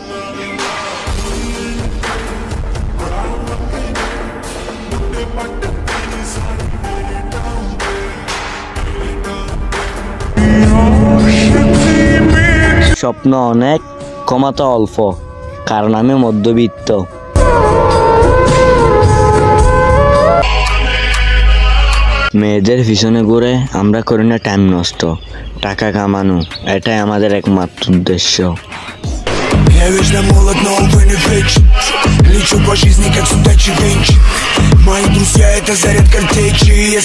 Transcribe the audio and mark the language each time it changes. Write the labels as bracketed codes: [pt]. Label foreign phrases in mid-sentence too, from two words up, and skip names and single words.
[bn] স্বপ্ন অনেক, ক্ষমতা অল্প, কারণ আমি মধ্যবিত্ত। মেয়েদের পিছনে ঘুরে আমরা করি না টাইম নষ্ট, টাকা কামানো এটাই আমাদের একমাত্র উদ্দেশ্য। [ru] Я вечно молод, но увы не вечен. Лечу по жизни, как судачий венчик. Мои друзья — это заряд картечи.